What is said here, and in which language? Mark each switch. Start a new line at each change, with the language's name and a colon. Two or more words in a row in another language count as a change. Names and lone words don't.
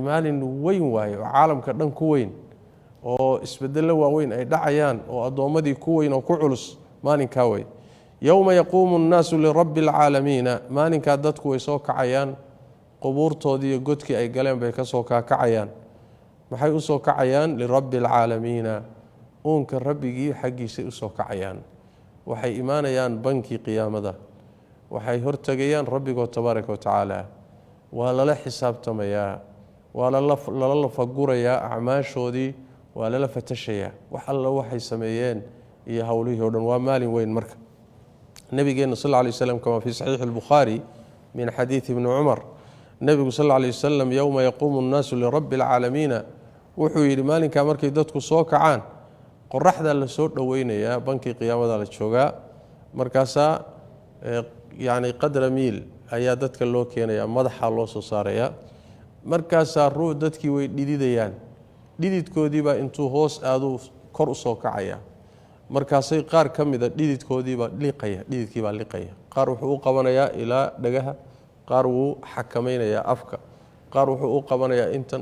Somali: maalin weyn waaye oo caalamka dhan ku weyn oo isbedello waaweyn ay dhacayaan oo addoommadii ku weyn oo ku culus maalinkaa wey
Arabic: يوم يقوم الناس لرب العالمين
Somali: maalinkaa dadku way soo kacayaan qubuurtoodii iyo godkii ay galeen bay ka soo kaakacayaan maxay u soo kacayaan
Arabic: لرب العالمين
Somali: uunka rabbigii xaggiisay u soo kacayaan waxay imaanayaan bankii qiyaamada waxay hortegayaan rabbigood
Arabic: تبارك وتعالى
Somali: waa lala xisaabtamayaa waa lala lafagurayaa acmaashoodii waa lala fatashayaa wax alla waxay sameeyeen iyo hawlihii oo dhan waa maalin weyn marka nabigeena
Arabic: صلى الله عليه وسلم كما في صحيح البخاري من حديث ابن عمر
Somali: nabigu
Arabic: صلى الله عليه وسلم يوم يقوم الناس لرب العالمين
Somali: wuxuu yiri maalinka markay dadku soo kacaan qoraxda la soo dhaweynaya bankii qiyaamada la joogaa markaasa
Arabic: يعني قدر ميل
Somali: ayaa dadka loo keenaya madaxa loo soo saaraya markaasa ruux dadkii way dhididayaan dhididkoodii baa intuu hoos aadu kor u soo kacaya markaasay qaar kamida dhididkoodii baa liqaya dhididkii baa liqaya qaar wuxuu u qabanayaa ilaa dhagaha qaar wuu xakameynaya afka qaar wuxuu u qabanayaa intan